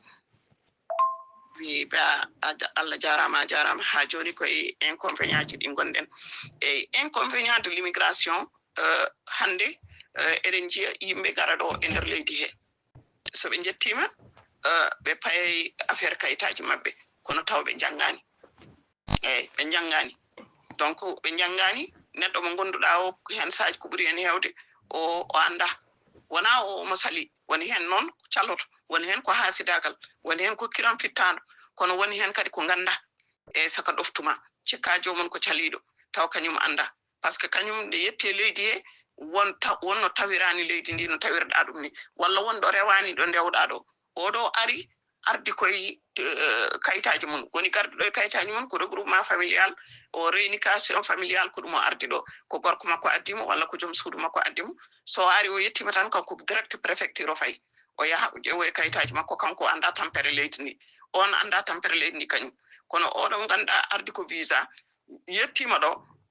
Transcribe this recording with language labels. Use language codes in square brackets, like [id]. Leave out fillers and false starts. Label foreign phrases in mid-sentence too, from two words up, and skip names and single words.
[ff] wi ba Allah jarama jarama ha joni koye inconvénient ji ɗi gonɗen e [fr] inconvénient de l'immigration [ff] hande eɗen jiiya yimɓe gara ɗo e nder leydi he so ɓe jettima ɓe paye affaire kayitaji mabɓe kono taw ɓe janggani eyyi ɓe janggani donc ɓe janggani neɗɗo mo gonduɗa o hen saaji ko ɓuuri hen hewde o anda wona o mo sali woni hen noon caloto woni hen ko hasidagal woni hen ko kiran fittano kono woni hen kadi ko ganda e saka ɗoftuma cikka jomum ko caliɗo taw kañum anda [fr] par ce que [ff] kañum nde yetti e leydi he wonno tawirani leydi ndi no tawirɗa ɗum ni walla wonɗo rewani ɗo ndewɗa ɗo oɗo ari ardi koye kayitaji mum woni garduɗo e kayitaji mum ko [fr] regroupement familial [ff] o [fr] réunification familial [ff] ko ɗum o ardi ɗo ko gorko makko addimo walla ko joom suudu makko addimo so ari o yettima tan kanko [fr] direct préfecture [ff] o fayi o yaha o ƴeewo e kayitaji makko kanko anda tampere leydi ndi on anda tampere leydi ndi kañum kono oɗon ganduɗa ardi ko visa yettima ɗo